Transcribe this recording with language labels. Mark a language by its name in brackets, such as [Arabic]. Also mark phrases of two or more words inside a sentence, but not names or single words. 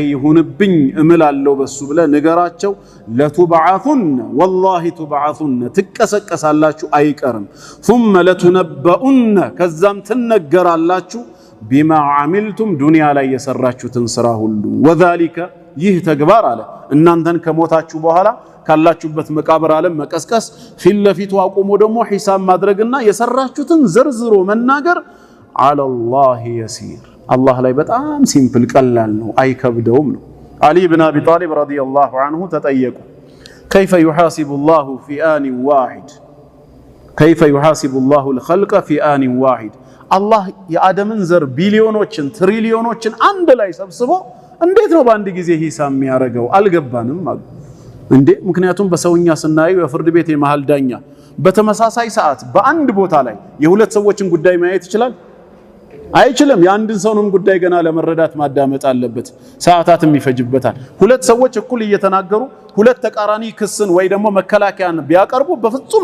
[Amharic] ይሁንብኝ እምላለው በሱ ብለ ነገራቸው [Arabic] لتبعثن والله لتبعثن [Amharic] ትቀሰቀሳላችሁ አይቀርም [Arabic] ثم لتنبؤن [Amharic] ከዛም ትነገራላችሁ [Arabic] بما عملتم [Amharic] ዱንያ ላይ የሰራችሁትን ስራ ሁሉ ወዛሊከ ይህ ተግባር አለ እናንተን ከሞታችሁ በኋላ ካላችሁበት መቃብር ዓለም መቀስቀስ ፊት ለፊቱ አቁሞ ደግሞ ሒሳብ ማድረግና የሰራችሁትን ዘርዝሮ መናገር [Arabic] على الله يسير [Amharic] الله ላይ በጣም ሲምፕል ቀላል ነው አይከብደውም ነው [Arabic] علي بن ابي طالب رضي الله عنه [Amharic] ተጠየቁ [Arabic] كيف يحاسب الله في آن واحد كيف يحاسب الله الخلق في آن واحد [Amharic] الله የአደምን ዘር ቢሊዮኖችን ትሪሊዮኖችን አንድ ላይ ሰብስቦ እንዴት ነው በአንድ ጊዜ ሂሳብ የሚያረጋው አልገባንም አሉ እንዴ ምክንያቱም በሰውኛ ስናየው የፍርድ ቤት የመሃል ዳኛ በተመሳሳይ ሰዓት በአንድ ቦታ ላይ የሁለት ሰዎችን ጉዳይ ማየት ይችላል አይችልም የአንድን ሰውንም ጉዳይ ገና ለመረዳት ማዳመጥ አለበት ሰዓታትም ይፈጅበታል ሁለት ሰዎች እኩል እየተናገሩ ሁለት ተቃራኒ ክስን ወይ ደግሞ መከላከያን ቢያቀርቡ በፍጹም